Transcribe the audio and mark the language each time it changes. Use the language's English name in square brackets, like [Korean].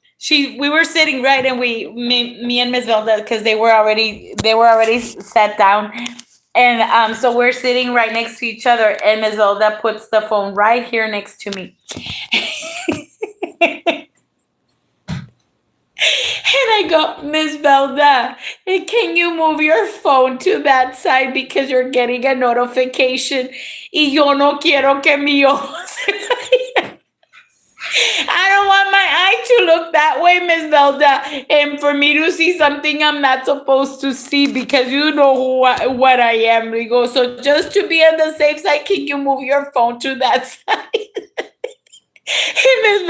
[English] We were sitting right, and me and Ms. Velda, because they were already sat down, and so we're sitting right next to each other, and Ms. Velda puts the phone right here next to me. And I go, Ms. Velda, can you move your phone to that side because you're getting a notification? [Spanish] Y yo no quiero que mi ojo se vaya. [English] I don't want my eye to look that way, Ms. Velda, and for me to see something I'm not supposed to see, because you know what I am, Rigo. So just to be on the safe side, can you move your phone to that side? And Ms.